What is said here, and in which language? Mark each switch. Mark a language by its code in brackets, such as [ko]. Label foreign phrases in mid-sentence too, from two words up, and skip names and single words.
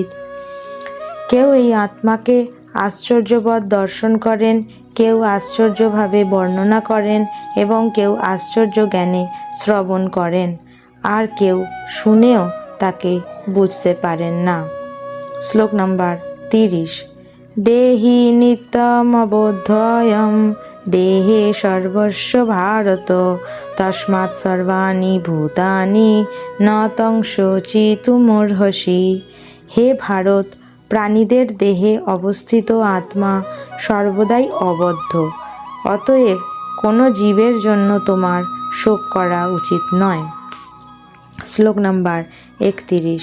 [bn] কেউ এই আত্মাকে আশ্চর্যবৎ দর্শন করেন, কেউ আশ্চর্যভাবে বর্ণনা করেন এবং কেউ আশ্চর্য জ্ঞানে শ্রবণ করেন, আর কেউ শুনেও তাকে বুঝতে পারেন না। শ্লোক নাম্বার [sa] 30। देही नित्यमवध्योऽयं देहे सर्वस्य भारत तस्मात् सर्वाणि भूतानि न त्वं शोचितुमर्हसि। [bn] হে ভারত, প্রাণীদের দেহে অবস্থিত আত্মা সর্বদাই অবদ্ধ, অতএব কোনো জীবের জন্য তোমার শোক করা উচিত নয়। শ্লোক নাম্বার 31।